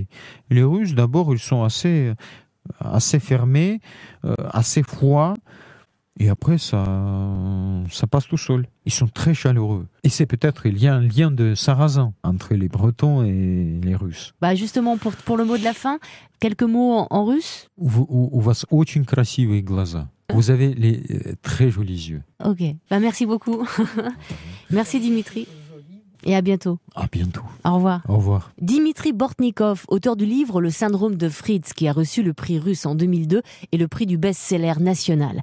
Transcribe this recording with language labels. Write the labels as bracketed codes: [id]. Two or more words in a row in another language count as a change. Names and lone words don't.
[fr] Les Russes, d'abord, ils sont assez fermés, assez froids. Et après, ça passe tout seul. Ils sont très chaleureux. Et c'est peut-être, il y a un lien de sarrasin entre les Bretons et les Russes. Bah justement, pour le mot de la fin, quelques mots en russe. [ru] У вас очень красивые глаза. [fr] Vous avez les très jolis yeux. Ok, bah merci beaucoup. Merci Dimitri. Et à bientôt. À bientôt. Au revoir. Au revoir. Dimitri Bortnikov, auteur du livre Le syndrome de Fritz, qui a reçu le prix russe en 2002 et le prix du best-seller national.